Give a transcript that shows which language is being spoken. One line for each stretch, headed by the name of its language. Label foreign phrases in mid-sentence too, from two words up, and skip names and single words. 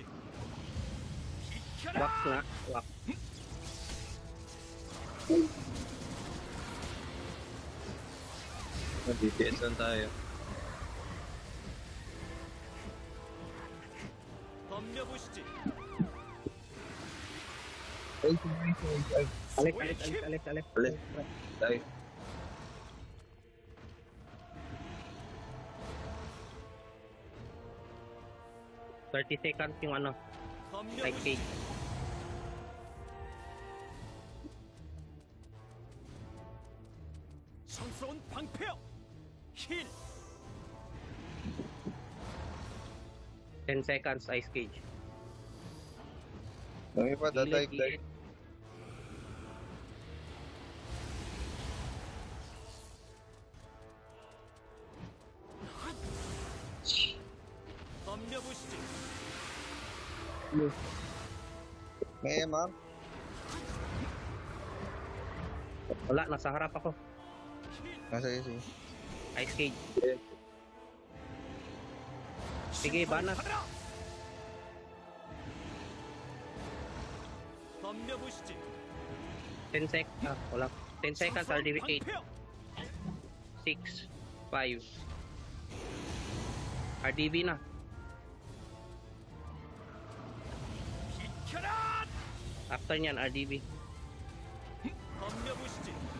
Filipino: Wax
Korean: 비켜라.
Filipino: nga. Wax. DPS lang tayo.
Korean: 덤벼보시지.
Filipino: Alis. Alis. Dive.
English: $30 seconds
Filipino: yung ano. Like
Korean: 덤벼보시지.
Filipino: cake.
Korean: 성스러운 방패여. 힐.
English: 10 seconds ice cage.
Filipino: Dami pa, dadive, dive.
Korean: 덤벼보시지.
Filipino: May MR? Wala, nasa harap ako.
Korean: 힐.
Filipino: Sige, sige.
English: Ice cage.
Filipino: Sige,
Korean: 심판을
Filipino: banat.
Korean: 받아라. 덤벼보시지.
English: 10 seconds.
Filipino: Wala.
English: 10 seconds
Korean: 성스러운
Filipino: RDB 8,
Korean: 방패여.
Filipino: 6, 5. RDB na.
Korean: 비켜라.
Filipino: After nyan, RDB.
Korean: 덤벼보시지.